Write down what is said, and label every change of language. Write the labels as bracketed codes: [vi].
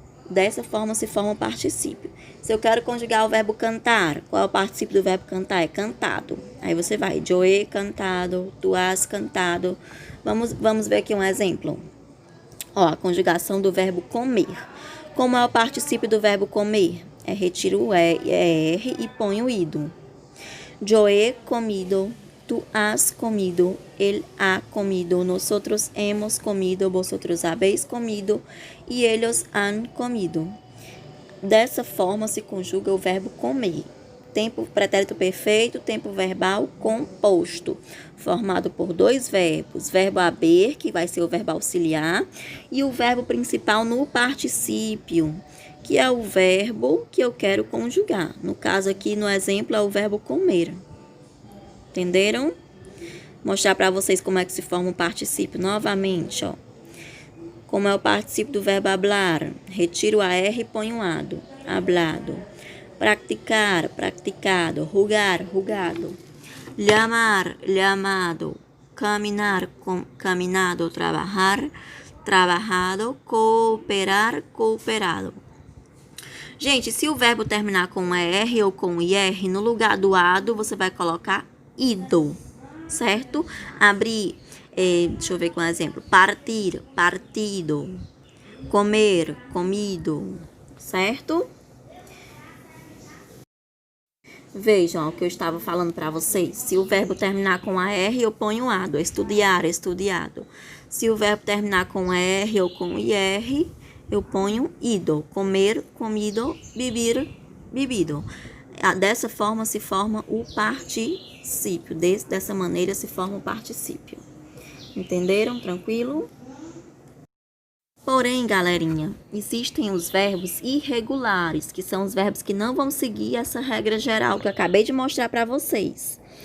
[pt] Dessa forma se forma o particípio. Se eu quero conjugar o verbo cantar, qual é o particípio do verbo cantar? É cantado. Aí você vai, [es] yo he cantado, tu has cantado. [pt] Vamos ver aqui um exemplo. Ó, a conjugação do verbo comer. Como é o particípio do verbo comer? Retiro o ER e ponho o ido. [es] Yo he comido, tu has comido, él ha comido, nosotros hemos comido, vosotros habéis comido e ellos han comido. [pt] Dessa forma se conjuga o verbo comer. Tempo pretérito perfeito, tempo verbal composto, formado por dois verbos, verbo haber, que vai ser o verbo auxiliar, e o verbo principal no particípio, que é o verbo que eu quero conjugar. No caso aqui, no exemplo, é o verbo comer. Entenderam? Mostrar para vocês como é que se forma o particípio novamente, ó. Como é o particípio do verbo hablar, retiro a R e ponho ado, hablado. Praticar, practicado, rugar, rugado. Llamar, llamado. Caminar, caminado, trabalhar, trabajado, cooperar, cooperado. Gente, se o verbo terminar com ER ou com IR, no lugar do ado, você vai colocar ido, certo? Abrir, deixa eu ver com um exemplo. Partir, partido. Comer, comido, certo? Vejam ó, o que eu estava falando para vocês. Se o verbo terminar com AR, eu ponho ado. Estudar, estudado. Se o verbo terminar com ER ou com IR, eu ponho ido. Comer, comido, beber, bebido. Dessa forma se forma o particípio. Dessa maneira se forma o particípio. Entenderam? Tranquilo? Porém, galerinha, existem os verbos irregulares, que são os verbos que não vão seguir essa regra geral que eu acabei de mostrar para vocês.